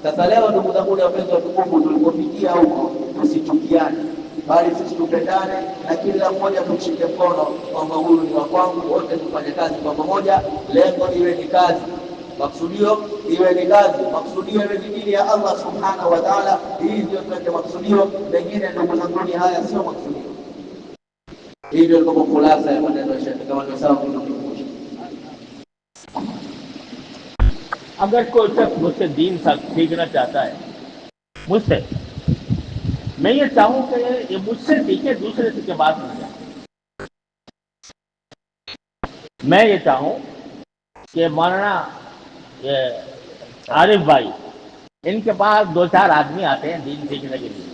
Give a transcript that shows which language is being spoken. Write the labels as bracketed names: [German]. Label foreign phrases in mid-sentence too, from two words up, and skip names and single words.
[Swahili] Sasa leo ndugu zangu wapenzi watukufu, tulipofikia huko, tusichukiane, bali sisi tupendane na kila mmoja tumshike mkono kwamba huyu ni wa kwangu, wote tufanye kazi kwa pamoja. Lengo iwe ni kazi, maksudio iwe ni kazi, maksudio iwe ni dini ya [Arabic] الله سبحانه وتعالى. [Swahili] Hii ndio tuweke maksudio, mengine ndugu zangu haya sio maksudio. Hii ndio kama kulasa ya maneno ya Sheikh, kama ndio sawa kutukumbusha. [Hindi] अगर कोई शख्स मुझसे दीन सीखना चाहता है मुझसे, मैं ये चाहूं कि ये मुझसे सीखे, दूसरे से के बात न जाए। मैं ये चाहूं कि मौलाना ये आरिफ भाई, इनके पास 2-4 आदमी आते हैं दीन सीखने के लिए।